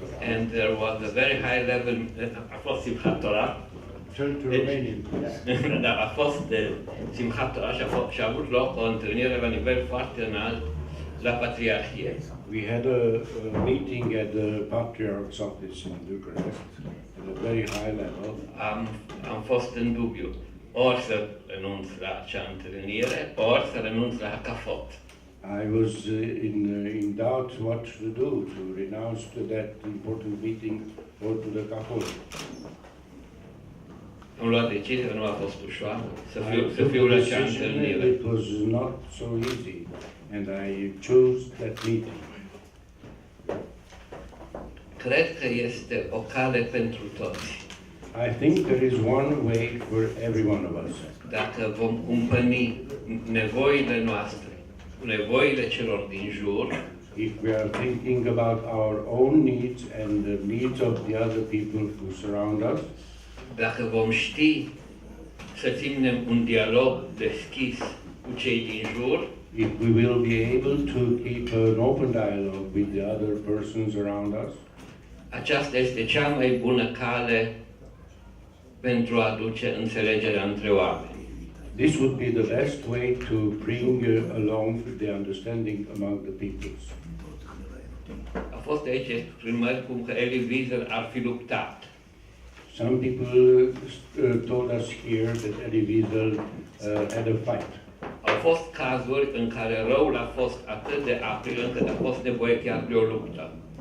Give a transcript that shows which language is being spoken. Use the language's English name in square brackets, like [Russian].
[English] And there was a very high level, [Romanian] a fost Simchat Torah. [English] Turn to Romanian, please. [Romanian] Dar a fost Simchat Torah și a avut loc o întâlnire la nivel foarte înalt la patriarhie. [English] We had a meeting at the Patriarch's office in Bucharest at a very high level. [Romanian] Am fost în dubiu, ori să renunț la acea întâlnire, ori să renunț la Hacafot. [English] I was in doubt what to do, to renounce to that important meeting or to the Kafot. [Romanian] Am luat decizia, nu a fost ușoară, să fiu la acea întâlnire. [English] It was not so easy, and I chose that meeting. [Romanian] Cred că este o cale pentru toți. [English] I think there is one way for every one of us. [Romanian] Dacă vom cumpăni nevoile noastre cu nevoile celor din jur, [English] If we are thinking about our own needs and the needs of the other people who surround us, [Romanian] dacă vom ști să ținem un dialog deschis cu cei din jur, [English] if we will be able to keep an open dialogue with the other persons around us, [Romanian] aceasta este cea mai bună cale pentru a aduce înțelegerea între oameni. [English] this would be the best way to bring along the understanding among the peoples. [Romanian] A fost aici exprimări cum că Elie Wiesel ar fi luptat. [English] Some people told us here that Elie Wiesel had a fight. [Romanian] Au fost cazuri în care răul a fost atât de april încât a fost nevoie chiar de o luptă.